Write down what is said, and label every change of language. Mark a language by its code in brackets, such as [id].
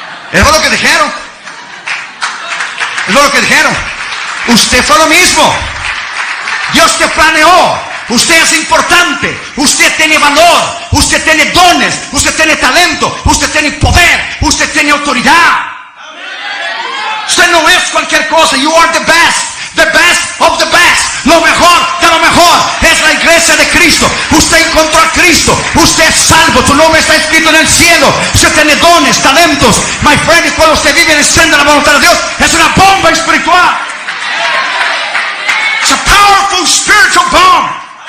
[es] Eso es lo que dijeron. Eso es lo que dijeron. Usted fue lo mismo. Dios te planeó. Usted es importante, usted tiene valor, usted tiene dones, usted tiene talento, usted tiene poder, usted tiene autoridad. Usted no es cualquier cosa. [en] You are the best of the best. [es] Lo mejor de lo mejor es la iglesia de Cristo. Usted encontró a Cristo, usted es salvo, tu nombre está escrito en el cielo. Usted tiene dones, talentos. [en] My friend, [es] y cuando usted vive en el centro de la voluntad de Dios, es una bomba espiritual. [en] It's a powerful spiritual bomb.